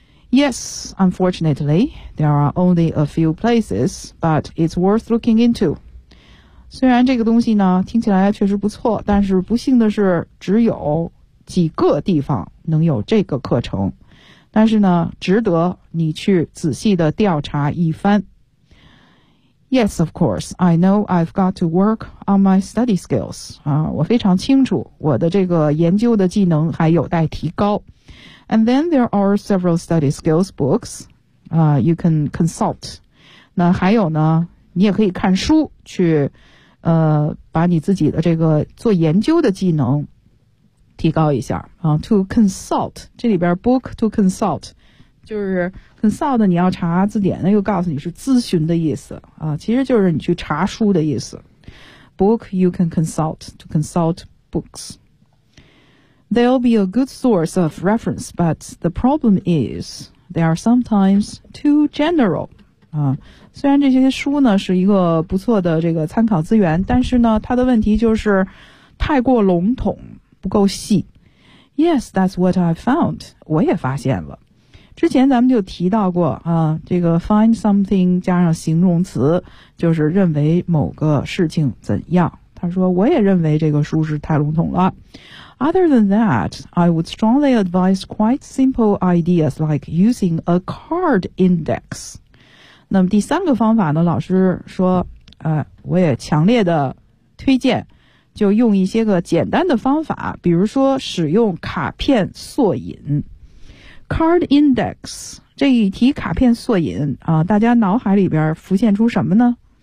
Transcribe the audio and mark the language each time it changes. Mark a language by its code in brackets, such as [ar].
[en] Yes, unfortunately, there are only a few places, but it's worth looking into. [zh] 虽然这个东西呢，听起来确实不错，但是不幸的是，只有几个地方能有这个课程。但是呢，值得你去仔细的调查一番。 [en] Yes, of course, I know I've got to work on my study skills. [zh] 我非常清楚，我的这个研究的技能还有待提高。 [en] And then there are several study skills books, you can consult. [zh] 那还有呢，你也可以看书去，把你自己的这个做研究的技能提高一下。 [en] To consult, [zh] 这里边 [en] book to consult, [zh] 就是 consult 你要查字典，那又告诉你是咨询的意思，其实就是你去查书的意思。 [en] Book you can consult, to consult books. They'll be a good source of reference, but the problem is they are sometimes too general. [zh] 虽然这些书呢是一个不错的这个参考资源，但是呢，它的问题就是太过笼统，不够细。 [en] Yes, that's what I found. [zh] 我也发现了。之前咱们就提到过啊，这个 find something 加上形容词，就是认为某个事情怎样。他说，我也认为这个书是太笼统了。 [en] Other than that, I would strongly advise quite simple ideas like using a card index. [zh] 那么第三个方法呢，老师说，我也强烈的推荐，就用一些个简单的方法，比如说使用卡片索引。 Card index, 这一提卡片索引，大家脑海里边浮现出什么呢？